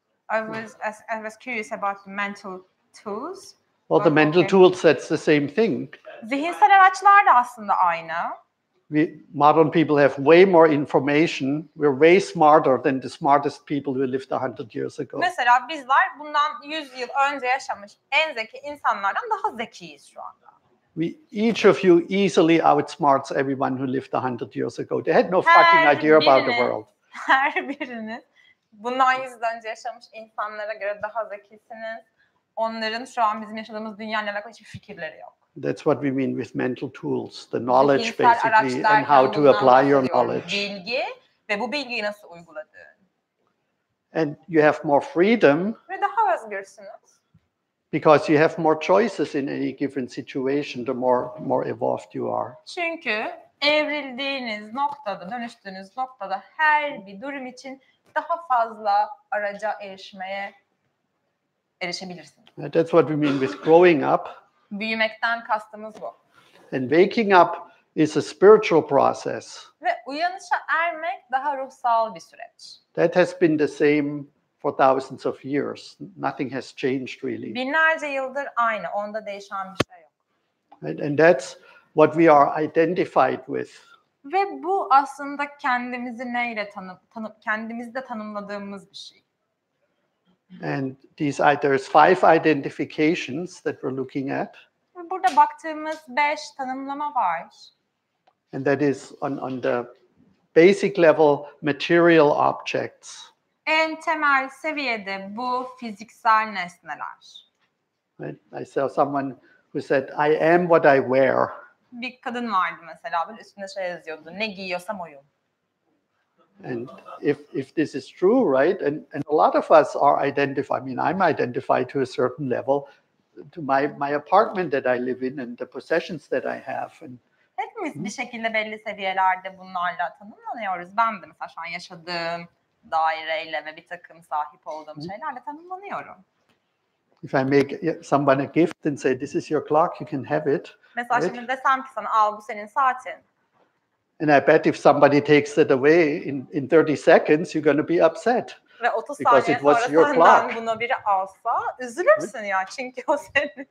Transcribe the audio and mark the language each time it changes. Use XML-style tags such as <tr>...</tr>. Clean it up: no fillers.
<en>I was curious about the mental tools. Well, the mental tools, that's the same thing.</en> <tr>Zihinsel araçlar da aslında aynı.</tr> <en>Modern people have way more information. We're way smarter than the smartest people who lived 100 years ago.</en> <tr>Mesela bizler bundan 100 yıl önce yaşamış en zeki insanlardan daha zekiyiz şu anda.</tr> <en>Each of you easily outsmarts everyone who lived 100 years ago. They had no fucking idea about the world.</en> <tr>Her biriniz bundan 100 yıl önce yaşamış insanlara göre daha zekisiniz. Onların şu an bizim yaşadığımız dünyayla alakalı hiçbir fikirleri yok.</tr> <en>That's what we mean with mental tools, the knowledge basically, and how to apply your knowledge.</en> <tr>Bilgi ve bu bilgiyi nasıl uyguladığın.</tr> <en>And you have more freedom.</en> <tr>Ve daha özgürsünüz.</tr> <en>Because you have more choices in any given situation, the more evolved you are.</en> <tr>Çünkü evrildiğiniz noktada, dönüştüğünüz noktada her bir durum için daha fazla araca erişebilirsiniz.</tr> <en>That's what we mean with growing up.</en> <tr>Büyümekten kastımız bu.</tr> <en>And waking up is a spiritual process.</en> <tr>Ve uyanışa ermek daha ruhsal bir süreç.</tr> <en>That has been the same for thousands of years. Nothing has changed really.</en> <tr>Binlerce yıldır aynı. Onda değişen bir şey yok.</tr> <en>Right? And that's what we are identified with.</en> <tr>Ve bu aslında kendimizi neyle kendimizde tanımladığımız bir şey.</tr> <en>And there's 5 identifications that we're looking at.</en> <tr>Burada baktığımız 5 tanımlama var.</tr> <en>And that is on the basic level, material objects.</en> <tr>En temel seviyede bu fiziksel nesneler.</tr> <en>Right? I saw someone who said, I am what I wear.</en> <tr>Bir kadın vardı mesela, böyle üstünde şey yazıyordu, ne giyiyorsam oyum.</tr> <en>And if this is true, right, and a lot of us are identified. I mean, I'm identified to a certain level to my apartment that I live in and the possessions that I have. And</en> <tr>hepimiz bir şekilde belli seviyelerde bunlarla tanımlanıyoruz. Ben de mesela şu an yaşadığım daireyle ve bir takım sahip olduğum şeylerle tanımlanıyorum.</tr> <en>If I make someone a gift and say, this is your clock, you can have it.</en> <tr>Mesela right? Şimdi desem ki sana, al bu senin saatin.</tr> <en>And I bet if somebody takes it away in 30 seconds, you're going to be upset.</en> <tr>Ve 30 saniye sonra senden bunu biri alsa üzülürsün ya, çünkü o senin.</tr>